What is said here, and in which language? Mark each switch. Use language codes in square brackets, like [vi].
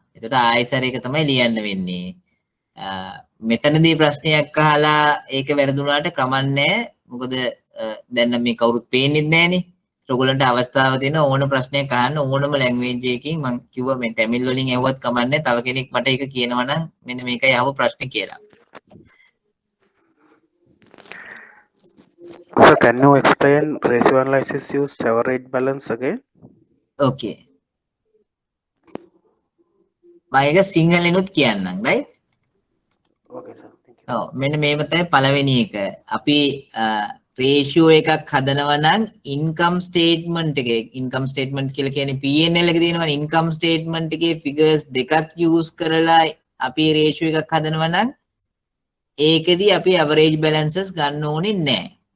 [si] එතකොට ආයෙසර එක තමයි ලියන්න වෙන්නේ. මෙතනදී ප්‍රශ්නයක් අහලා ඒක වැරදුනාට කමන්නේ. මොකද දැන් මේ කවුරුත් පේන්නේ නැහනේ. ඔයගොල්ලන්ට අවස්ථාව දෙන ඕන ප්‍රශ්නයක් අහන්න ඕනම ලැන්ග්වේජ් එකකින් මම කිව්වා මේ තමිල් වලින් ඇහුවත් කමන්නේ. තව කෙනෙක් මට ඒක කියනවා නම් මෙන්න මේකයි අහපු ප්‍රශ්නේ කියලා. [en] So can you explain ratio analysis use average balance again? Okay. [si] මම ඒක සිංහලෙනුත් කියන්නම්, right? [en] Okay sir, thank you. [si] ඔව් මෙන්න මේව තමයි පළවෙනි එක. අපි රේෂියෝ එකක් හදනවා නම් ඉන්කම් ස්ටේට්මන්ට් එකේ ඉන්කම් ස්ටේට්මන්ට් කියලා කියන්නේ P&L එක තියෙනවනේ. ඉන්කම් ස්ටේට්මන්ට් එකේ ෆිගර්ස් දෙකක් යූස් කරලා අපි රේෂියෝ එකක් හදනවා නම් ඒකෙදී අපි ඇවරේජ් බැලන්සස් ගන්න ඕනේ නැහැ.